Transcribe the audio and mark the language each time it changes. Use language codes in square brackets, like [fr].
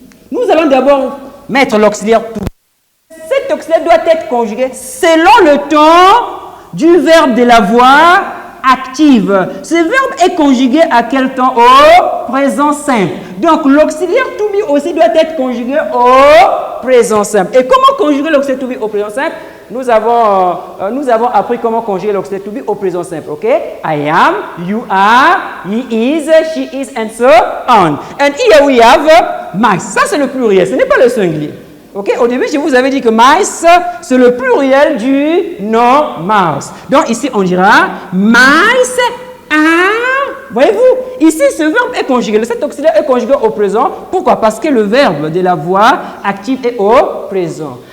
[fr] Nous allons d'abord mettre l'auxiliaire to be. Cet auxiliaire doit être conjugué selon le temps du verbe de la voix active. Ce verbe est conjugué à quel temps? Au présent simple. Donc, l'auxiliaire to be aussi doit être conjugué au présent simple. Et comment conjuguer l'auxiliaire to be au présent simple? Nous avons appris comment conjuguer l'auxiliaire to be au présent simple. OK? [en] I am, you are, he is, she is, and so on. And here we have mice. [fr] Ça, c'est le pluriel. Ce n'est pas le singulier. OK? Au début, je vous avais dit que mice, c'est le pluriel du nom mouse. Donc, ici, on dira mice are. Voyez-vous? Ici, ce verbe est conjugué. Cet auxiliaire est conjugué au présent. Pourquoi? Parce que le verbe de la voix active est au présent.